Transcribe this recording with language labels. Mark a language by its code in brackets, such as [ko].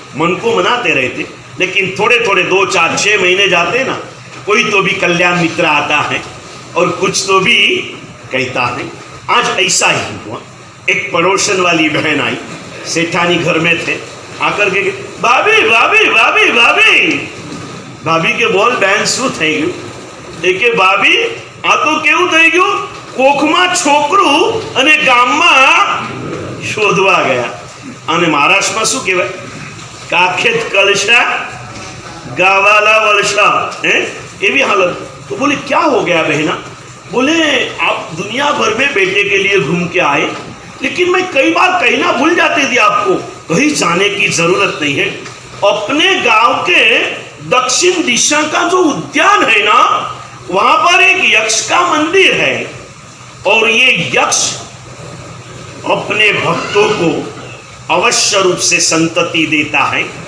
[hi] मन को मनाते रहते, लेकिन थोड़े थोड़े 2, 4, 6 महीने जाते ना, कोई तो भी कल्याण मित्र आता है और कुछ तो भी कहता है। आज ऐसा ही हुआ, एक पड़ोसन वाली बहन आई, सेठानी घर में थे, आकर के भाभी भाभी भाभी भाभी भाभी के बोल बहन [gu] शू થઈ ગયું? કે ભાભી આ તો કેવું થઈ ગયું, કોખમાં છોકરું અને ગામમાં શોધવા ગયા। અને મહારાષ્ટ્રમાં શું કહેવાય, [mr] કાખેત કલશા ગાવાલા વલશા, [gu] એવી હાલત। [hi] तो बोले क्या हो गया बहना? बोले आप दुनिया भर में बेटे के लिए घूम के आए, लेकिन मैं कई बार कहना भूल जाती थी आपको, कहीं जाने की जरूरत नहीं है। अपने गांव के दक्षिण दिशा का जो उद्यान है ना, वहां पर एक यक्ष का मंदिर है, और ये यक्ष अपने भक्तों को अवश्य रूप से संतति देता है।